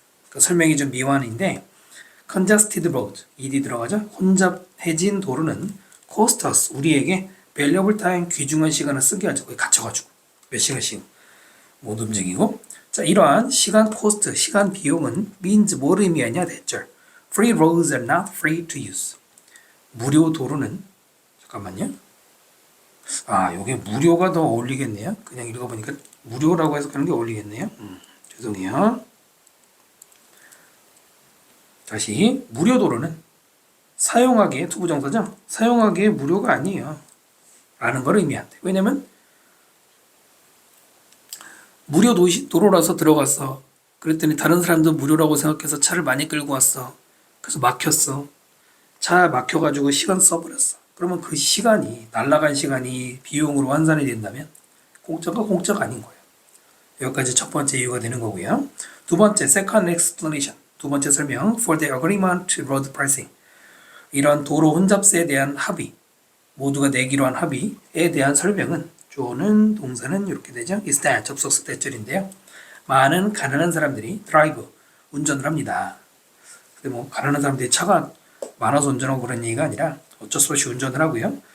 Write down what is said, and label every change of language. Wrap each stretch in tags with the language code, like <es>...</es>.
<ko>그 설명이 좀 미완인데</ko> <en>congested road,</en> <ko>ed 들어가죠? 혼잡해진 도로는</ko> <en>cost us,</en> <ko>우리에게</ko> <en>valuable time</en> <ko>귀중한 시간을 쓰게 하죠. 거기 갇혀가지고 몇 시간씩 못 움직이고. 자, 이러한 시간 코스트, 시간 비용은 means 뭐를 의미하냐 대절.</ko> <en>Free roads are not free to use.</en> <ko>무료 도로는 잠깐만요. 아, 여기 무료가 더 어울리겠네요. 그냥 읽어보니까 무료라고 해석하는 게 어울리겠네요. 죄송해요. 다시 무료 도로는 사용하기에 투부정사죠. 사용하기에 무료가 아니에요. 라는 걸 의미한대. 왜냐면 무료 도로라서 들어갔어. 그랬더니 다른 사람도 무료라고 생각해서 차를 많이 끌고 왔어. 그래서 막혔어. 차 막혀가지고 시간 써버렸어. 그러면 그 시간이, 날아간 시간이 비용으로 환산이 된다면 공짜가 공짜가 아닌 거예요. 여기까지 첫 번째 이유가 되는 거고요. 두 번째,</ko> <en>second explanation.</en> <ko>두 번째 설명,</ko> <en>for the agreement to road pricing.</en> <ko>이런 도로 혼잡세에 대한 합의, 모두가 내기로 한 합의에 대한 설명은, 주어는 동사는 이렇게 되죠. is that, 접속사 대절인데요. 많은 가난한 사람들이 drive, 운전을 합니다. 근데 뭐 가난한 사람들이 차가 많아서 운전하고 그런 얘기가 아니라 어쩔 수 없이 운전을 하고요.</ko>